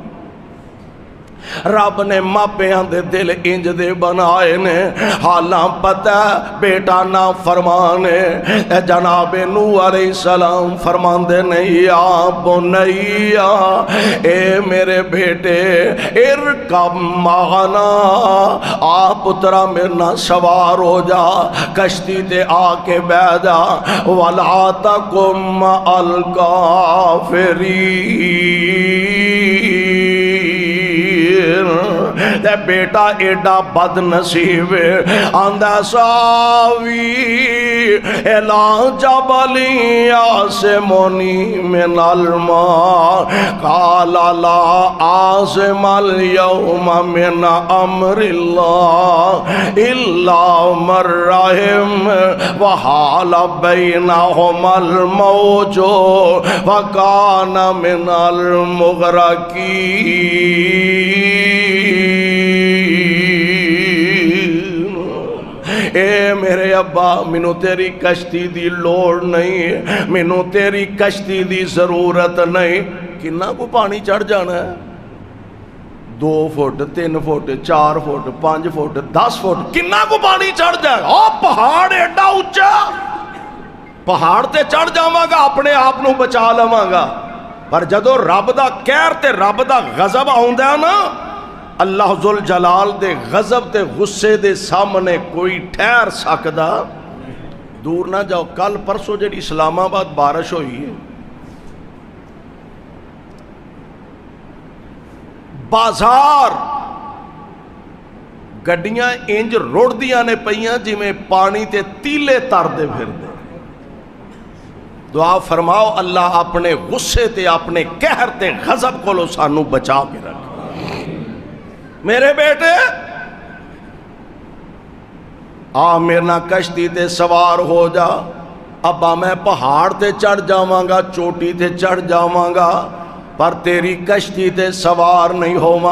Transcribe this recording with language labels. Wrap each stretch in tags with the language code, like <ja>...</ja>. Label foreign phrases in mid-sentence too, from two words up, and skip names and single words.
<pa>رب نے ماپیاں دے دل انج دے بنائے نے، حالاں پتہ بیٹا نا فرمانے، جناب نوح علیہ السلام فرماندے نے</pa> <ar>یا بنیا</ar> <pa>اے میرے بیٹے</pa> <ar>ارکب معنا،</ar> <pa>آ پترا میرے نہ سوار ہو جا، کشتی تے آ کے بہ جا،</pa> <ar>وَلَا تَكُن مَّعَ الْكَافِرِينَ۔</ar> <pa>تے بیٹا ایڈا بد نصیب آندہ ساوی</pa> <ar>اِلَىٰ جَبَلٍ يَعْصِمُنِي مِنَ الْمَاءِ قَالَ لَا عَاصِمَ الْيَوْمَ مِنْ أَمْرِ اللَّهِ إِلَّا مَن رَّحِمَ وَحَالَ بَيْنَهُمَا الْمَوْجُ وَكَانَ مِنَ الْمُغْرَقِينَ۔</ar> <pa>اے میرے ابا مینوں تیری کشتی دی لوڑ نہیں، مینوں تیری کشتی دی ضرورت نہیں۔ کنا کو پانی چڑھ جانا ہے؟ 2 فٹ 3 فٹ 4 فٹ 5 فٹ 10 فٹ کنا کو پانی چڑھ جائے؟ پہاڑ ایڈا اونچا، پہاڑ تے چڑھ جاواں گا اپنے آپ نو بچا لواں گا، پر جدو رب دا قہر تے رب دا غضب آوندا ہے نا، اللہ ذوالجلال دے غضب تے غصے دے سامنے کوئی ٹھہر سکدا؟ دور نہ جاؤ، کل پرسوں جڑی اسلام آباد بارش ہوئی ہے، بازار گڈیاں انج روڑ دیاں نے پئیاں جی میں پانی تے تیلے تر دے پھر دے۔ دعا فرماؤ اللہ اپنے غصے تے اپنے قہر تے غضب کو لو سانو بچا کے رکھ۔ میرے بیٹے آ میرنا کشتی تے سوار ہو جا، ابا میں پہاڑ تے چڑھ جاواں گا، چوٹی تے چڑھ جاواں گا، پر تیری کشتی تے سوار نہیں ہوواں۔</pa>